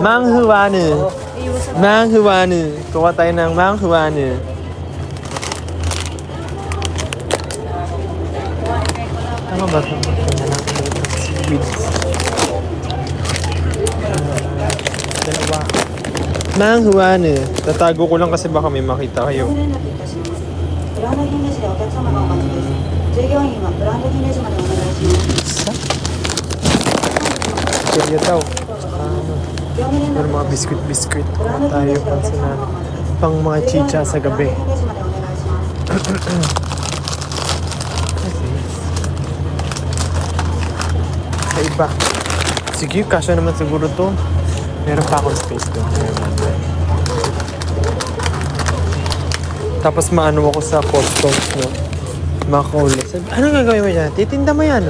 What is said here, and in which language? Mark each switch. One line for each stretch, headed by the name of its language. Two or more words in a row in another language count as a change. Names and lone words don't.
Filipino: Mang Huanu. Mang Huanu. Kuha tayo ng Mang Huanu. Tama ba ito? Dalawa. Mang Huanu. Tatago ko lang kasi baka may makita kayo.
Japanese: ブランド品ですがお客様がお待ちです。従業員はブランド品レジまでお願いします。
Filipino: Kaya daw. Pero mga biskuit-biskuit. Kuha tayo pang mga chicha sa gabi.
Japanese: レジまでお願いします。
Filipino: Sa iba. Sige, kasya naman siguro to. Meron pa akong space doon. Tapos maano ako sa customs, no? Makaulit. Ano gagawin mo dyan? Titinda mo yan, no?